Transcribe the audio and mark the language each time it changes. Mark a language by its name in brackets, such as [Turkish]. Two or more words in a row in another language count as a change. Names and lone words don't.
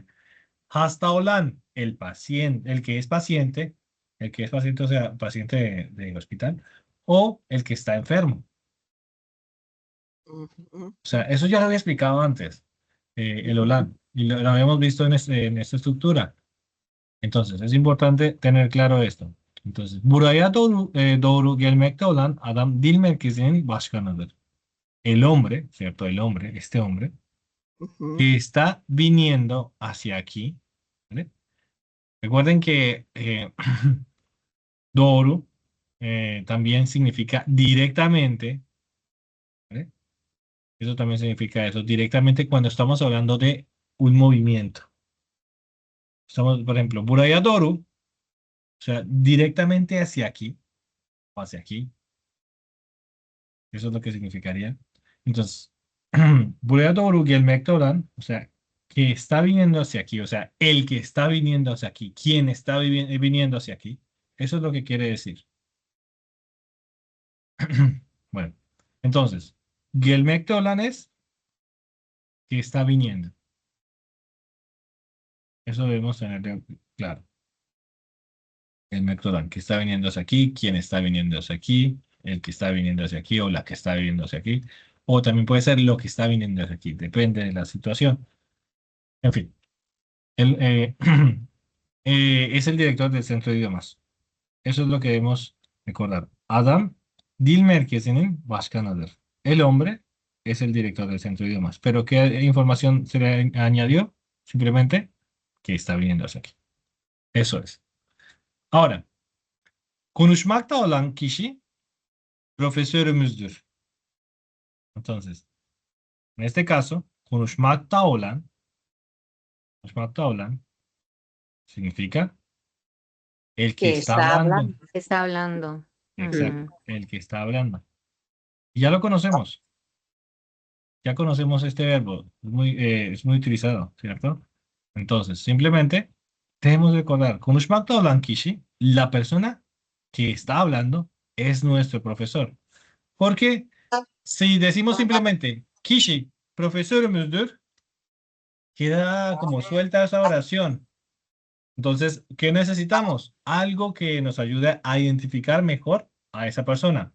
[Turkish] Hasta olan, [Spanish] el paciente, el que es paciente, o sea, paciente de hospital, o el que está enfermo. Ujú. O sea, eso ya lo había explicado antes, el OLAN, y lo habíamos visto en esta estructura. Entonces, es importante tener claro esto. Entonces, [Turkish] buraya doğru gelmekte olan adam dil merkezinin başkanıdır. [Spanish] El hombre, ¿cierto? El hombre, este hombre, Ujú. que está viniendo hacia aquí, ¿vale? Recuerden que doğru también significa directamente, ¿vale? Eso también significa eso, directamente cuando estamos hablando de un movimiento. Estamos, por ejemplo, [Turkish] buraya doğru, [Spanish] o sea, directamente hacia aquí, o hacia aquí. Eso es lo que significaría. Entonces, [Turkish] buraya doğru gelmekte olan, [Spanish] o sea, que está viniendo hacia aquí, o sea, el que está viniendo hacia aquí, quien está viniendo hacia aquí. Eso es lo que quiere decir. Bueno, entonces, [Turkish] gelmekte olan [Spanish] es que está viniendo. Eso debemos tener claro. El método Adam, que está viniendo hacia aquí, quién está viniendo hacia aquí, el que está viniendo hacia aquí o la que está viniendo hacia aquí. O también puede ser lo que está viniendo hacia aquí, depende de la situación. En fin, él es el director del centro de idiomas. Eso es lo que debemos recordar. [Turkish] Adam, dil merkezinin başkanıdır. [Spanish] El hombre es el director del centro de idiomas. Pero ¿qué información se le añadió? Simplemente que está viniendo hacia aquí. Eso es. Ahora, [Turkish] konuşmakta olan kişi profesörümüzdür. [Spanish] Entonces, en este caso, [Turkish] konuşmakta olan [Spanish] significa el que Que está está hablando. hablando. Está hablando. Exacto, Ujú. el que está hablando. Y ya lo conocemos. Ya conocemos este verbo. Es muy utilizado, ¿cierto? Entonces, simplemente debemos recordar, [Turkish] konuşmakta olan kişi, [Spanish] la persona que está hablando es nuestro profesor. Porque si decimos simplemente [Turkish] kişi profesörümüzdür, [Spanish] queda como suelta esa oración. Entonces, ¿qué necesitamos? Algo que nos ayude a identificar mejor a esa persona.